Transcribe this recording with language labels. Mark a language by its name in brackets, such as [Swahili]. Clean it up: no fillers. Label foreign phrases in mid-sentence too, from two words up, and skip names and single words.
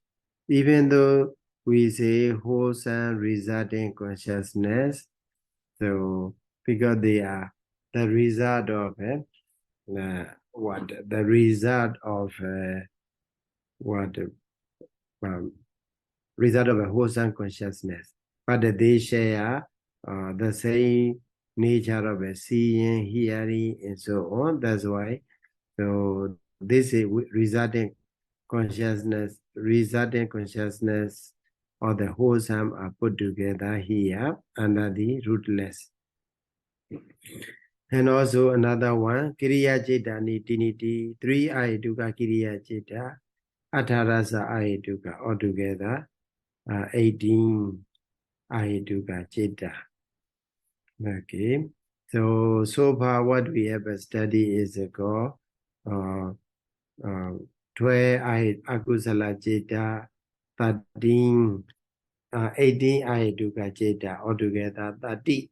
[English] Even though we say wholesome resulting consciousness, so because they are the result of the result of result of a wholesome consciousness, but they share the same nature of a seeing, hearing, and so on. That's why, so this is resulting consciousness or the wholesome are put together here under the rootless. And also another one, [Pali] Kiriya Citta Nitiniti, 3 Ayaduka Kiriya Citta, Atharasa Ayaduka, altogether 18 Ayaduka Citta. [English] Okay, so far what we have studied is called 12 [Pali] Akusala Citta, [English] 13, 18 [Pali] Ayaduka Citta, [English] altogether 30.